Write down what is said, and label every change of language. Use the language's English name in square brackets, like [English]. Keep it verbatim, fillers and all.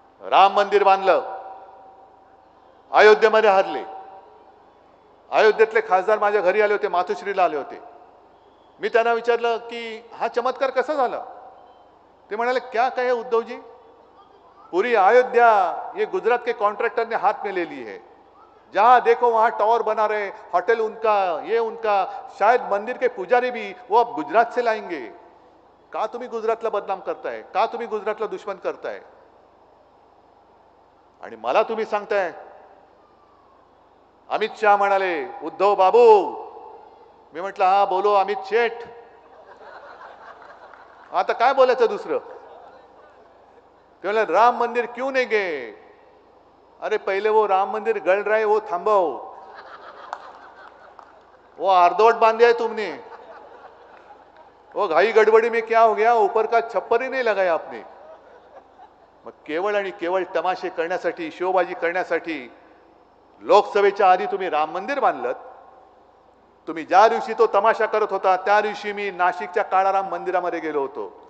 [Marathi] राम मंदिर बांधलं, अयोध्येमध्ये हरले. अयोध्येतले खासदार माझ्या घरी आले होते, मातोश्रीला आले होते. मी त्यांना विचारलं की हा चमत्कार कसा झाला? ते म्हणाले, [Hindi] क्या कहे उद्धव जी, पूरी अयोध्या ये गुजरात के कॉन्ट्रैक्टर ने हाथ में ले ली है, जहाँ देखो वहाँ टावर बना रहे, होटल उनका, ये उनका, शायद मंदिर के पुजारी भी वो अब गुजरात से लाएंगे. [Marathi] का तुम्ही गुजरातला बदनाम करताय? का तुम्ही गुजरातला दुश्मन करताय? आणि मला तुम्ही सांगताय. अमित शाह म्हणाले, उद्धव बाबू. मी म्हटलं, [Hindi] हा बोलो अमित शेठ, [Marathi] आता काय बोलायचं दुसरं? ते म्हणले, [Hindi] राम मंदिर क्यों नहीं गए? अरे पहिले वो राम मंदिर गल रहा है, वो [Marathi] थांबव, [Hindi] वो अर्धवट बांधे है तुमने, वो घाई गडबडी में क्या हो गया, ऊपर का छप्पर ही नहीं लगाया आपने. [Marathi] मग केवळ आणि केवळ तमाशे करण्यासाठी, शोबाजी करण्यासाठी लोकसभेच्या आधी तुम्ही राम मंदिर बांधलत. तुम्ही ज्या दिवशी तो तमाशा करत होता त्या दिवशी मी नाशिकच्या काळाराम मंदिरामध्ये गेलो होतो.